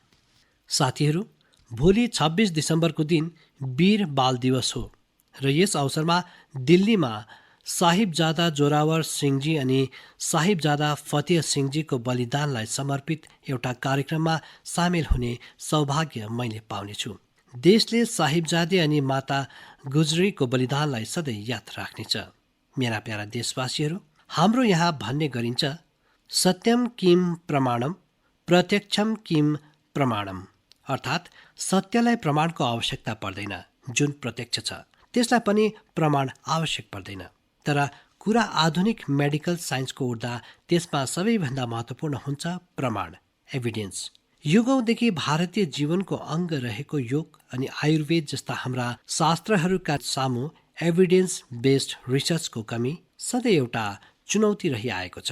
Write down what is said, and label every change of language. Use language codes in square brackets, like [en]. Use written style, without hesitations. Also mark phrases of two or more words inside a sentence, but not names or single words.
[ne] साथीहरू, भोलि 26 दिसम्बरको दिन वीर बाल दिवस हो र यस अवसरमा दिल्लीमा साहिबजादा जोरावर सिंहजी अनि साहिबजादा फतेह सिंहजीको बलिदानलाई समर्पित एउटा कार्यक्रममा सामेल हुने सौभाग्य मैले पाउनेछु। देशले साहिबजादे अनि माता गुजरीको बलिदानलाई सधैँ याद राख्नेछ। मेरा प्यारा देशवासीहरू, हाम्रो यहाँ भन्ने गरिन्छ, [sa] सत्यम किम प्रमाणम प्रत्यक्षम किम प्रमाणम, [ne] अर्थात् सत्यलाई प्रमाणको आवश्यकता पर्दैन, जुन प्रत्यक्ष छ त्यसलाई पनि प्रमाण आवश्यक पर्दैन। तर कुरा आधुनिक [en] medical science [ne] उड्दा त्यसमा सबैभन्दा महत्त्वपूर्ण हुन्छ प्रमाण, एभिडेन्स। युगौँदेखि भारतीय जीवनको अङ्ग रहेको योग अनि आयुर्वेद जस्ता हाम्रा शास्त्रहरूका सामु [en] evidence based research [ne] कमी सधैँ एउटा चुनौती रहिआएको छ।